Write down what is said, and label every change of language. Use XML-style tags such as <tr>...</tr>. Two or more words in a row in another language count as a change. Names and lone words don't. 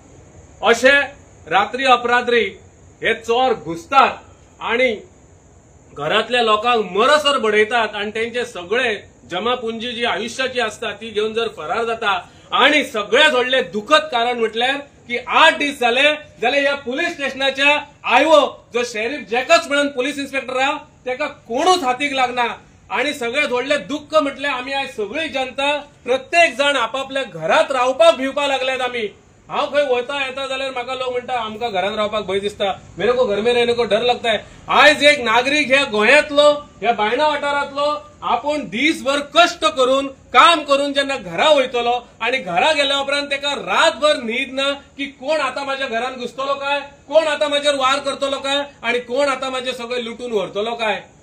<kok>अशे रात्री अपरात्री हे चोर घुसतात आणि घरातल्या लोकांक मरसर बडयतात आणि त्यांचे सगळे जमापुंजी जी आयुष्याची असता ती घेऊन जर फरार जाता आणि सगळ्यात व्हडले दुःखद कारण म्हटल्यार की 8 दीस जाले जाल्यार ह्या पुलीस स्टेशनाच्या आयओ जो शेरीफ जॅकस म्हणून पुलीस इन्स्पेक्टर आहा तेका कोणूच हातीक लागना. आणि सगळ्यात व्हडले दुःख म्हटल्यार आम्ही आज सगळी जनता प्रत्येक जण आपापल्या घरात रावपाक भिवपाक लागल्यात. आम्ही हांव खंय वता येता जाल्यार म्हाका लोक म्हणटा आमकां घरान रावपाक भंय दिसता,</kok> <hi>मेरे को घर में रहने को डर लगता है.</hi> <kok>आयज एक नागरीक ह्या गोंयांतलो ह्या बायणा वाठारांतलो आपण दिसभर कष्ट करून काम करून जेन्ना घरा वयतलो आणि घरा गेल्या उपरांत तेका रातभर न्हीद ना की कोण आता माझ्या घरान घुसतलो काय, कोण आता माझ्यावर वार करतलो काय आणि कोण आता माझे सगळे लुटून व्हरतलो काय.</kok>